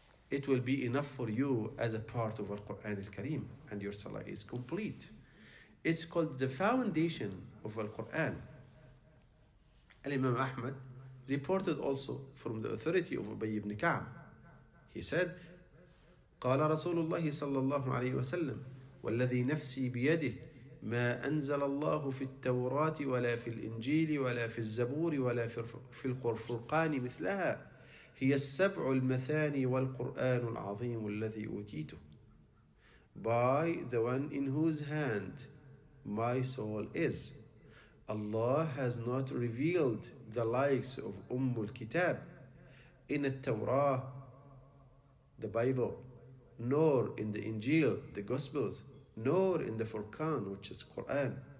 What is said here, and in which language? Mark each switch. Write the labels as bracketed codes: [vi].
[en] It will be enough for you as a part of Al-Quran Al-Kareem, and your Salah is complete. It's called the foundation of Al-Quran. Al-Imam Ahmad reported also from the authority of Ubay ibn Ka'b. He said, [ar] قال رسول الله صلى الله عليه وسلم والذي نفسي بيده ما أنزل الله في التوراة ولا في الإنجيل ولا في الزبور ولا في الفرقان مثلها هي السبع المثاني والقرآن العظيم الذي أوتيته. [en] By the one in whose hand my soul is, Allah has not revealed the likes of Ummul Kitab in the Torah, the Bible, nor in the Injil, the Gospels, nor in the Furqan, which is Quran.